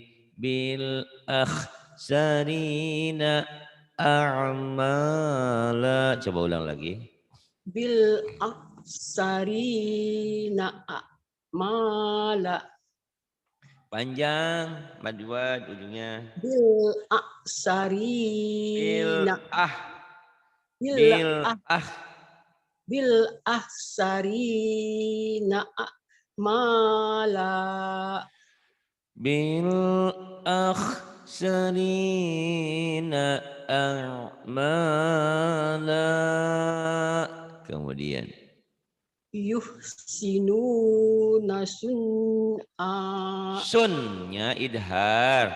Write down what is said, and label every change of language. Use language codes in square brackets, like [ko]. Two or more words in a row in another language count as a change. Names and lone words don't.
[ar] بالأخسرين أعمالا. [id] Coba ulang lagi. [ar] بالأخسرين أعمالا. [id] Panjang, madwad ujungnya. [ar] Bil Bil aksarina ah, bil bil ah ah, بالأخسرين أعمالا. بالأخسرين أعمالا. [id] Kemudian [ar] يحسنون صنعا. [id] sunnya idhar.